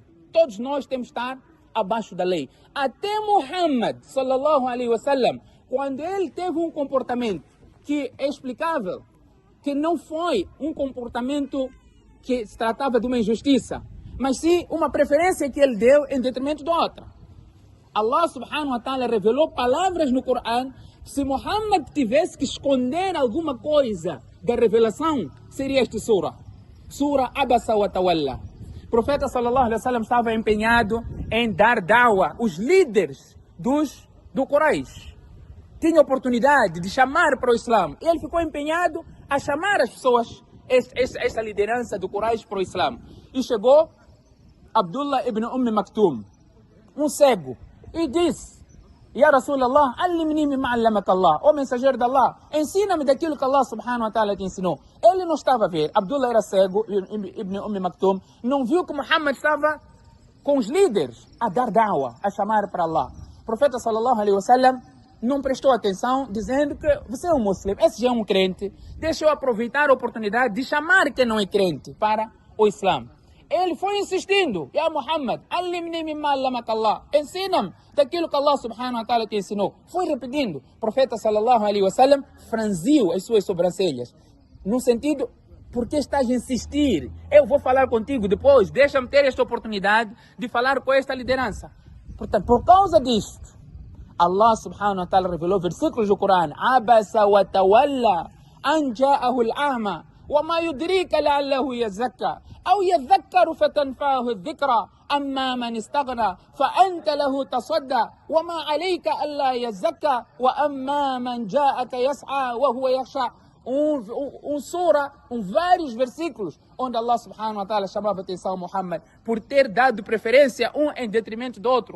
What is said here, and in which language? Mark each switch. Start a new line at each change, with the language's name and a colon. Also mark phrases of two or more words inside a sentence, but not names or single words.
Portuguese: Todos nós temos que estar abaixo da lei. Até Muhammad
Arabic: صلى الله عليه وسلم,
Portuguese: quando ele teve um comportamento que é explicável, que não foi um comportamento que se tratava de uma injustiça, mas sim uma preferência que ele deu em detrimento da outra.
Arabic: الله سبحانه وتعالى
Portuguese: revelou palavras no Corão. Se Muhammad tivesse que esconder alguma coisa da revelação, seria esta sura. Sura Abasa wa Tawalla. O profeta
Arabic: صلى الله عليه وسلم
Portuguese: estava empenhado em dar da'wa. Os líderes do Quraysh tinham oportunidade de chamar para o Islã. Ele ficou empenhado a chamar as pessoas, essa liderança do Quraysh para o Islã. E chegou Abdullah ibn Maktum, um cego, e disse:
Arabic: يا رسول الله، علمني مما علمك الله.
Portuguese: Ó mensageiro de Allah, ensina-me daquilo que
Arabic: الله سبحانه وتعالى
Portuguese: te ensinou. Ele não estava a ver. Abdullah era cego, ibn Maktum, não viu que Muhammad estava com os líderes a dar da'wa, a chamar para Allah. O profeta
Arabic: صلى الله عليه وسلم
Portuguese: não prestou atenção, dizendo que você é um muçulmano, esse já é um crente, deixa eu aproveitar a oportunidade de chamar quem não é crente para o Islã. Ele foi insistindo:
Arabic: يا محمد، علمني مما علمك الله.
Portuguese: Ensina-me daquilo que
Arabic: الله سبحانه وتعالى
Portuguese: te ensinou. Foi repetindo. O profeta
Arabic: صلى الله عليه وسلم
Portuguese: franziu as suas sobrancelhas, no sentido: por que estás a insistir? Eu vou falar contigo depois, deixa-me ter esta oportunidade de falar com esta liderança. Portanto, por causa disto,
Arabic: الله سبحانه وتعالى
Portuguese: revelou versículos do Corão:
Arabic: عبس وتولى أن جاءه الأعمى وما يدريك لعله يزكى أو يذكر فتنفعه الذكرى أما من استغنى فأنت له تصدى وما عليك ألا يزكى وأما من جاءك يسعى وهو يخشى.
Portuguese: Sura, vários versículos onde
Arabic: الله سبحانه وتعالى
Portuguese: chamava a atenção a Muhammad por ter dado preferência um em detrimento do outro.